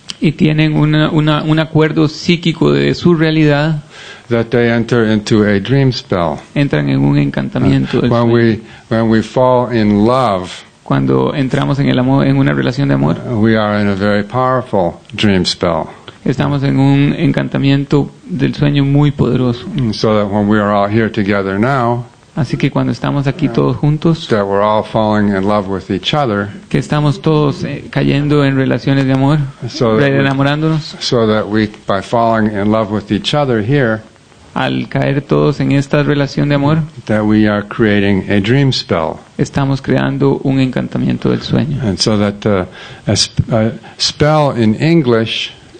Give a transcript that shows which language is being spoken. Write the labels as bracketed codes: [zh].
[es] y tienen un acuerdo psíquico de su realidad, [en] that they enter into a dream spell. [es] entran en un encantamiento del sueño. [en] When we fall in love, [es] Cuando entramos en el amor, en una relación de amor, [en] we are in a very powerful dream spell. [es] estamos en un encantamiento del sueño muy poderoso. [en] So that when we are all here together now, [es] Así que cuando estamos aquí todos juntos, [en] that we're all falling in love with each other, [es] que estamos todos cayendo en relaciones de amor, enamorándonos, [en] so that we, by falling in love with each other here, [es] al caer todos en esta relación de amor, [en] that we are creating a dream spell. [es] estamos creando un encantamiento del sueño. [en] And so that a spell in English,